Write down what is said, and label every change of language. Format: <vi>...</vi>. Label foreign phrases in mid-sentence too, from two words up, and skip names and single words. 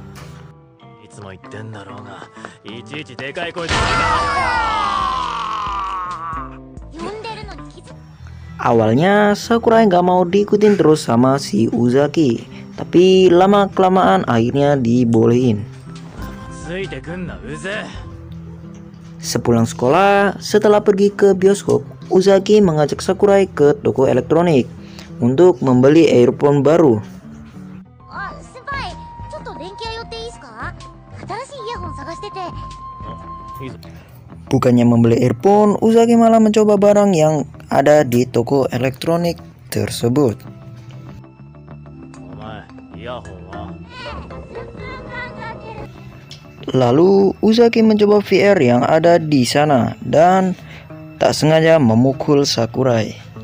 <id>Awalnya Sakurai nggak mau diikutin terus sama si Uzaki, tapi lama-kelamaan akhirnya dibolehin. Sepulang sekolah, setelah pergi ke bioskop, Uzaki mengajak Sakurai ke toko elektronik untuk membeli earphone baru.</id> <ja>先輩、ちょっと電気屋寄っていいですか? 新しいイヤホン探して.</ja> <id>Bukannya membeli earphone, Uzaki malah mencoba barang yang ada di toko elektronik tersebut. Lalu Uzaki mencoba VR yang ada di sana dan tak sengaja memukul Sakurai.</id>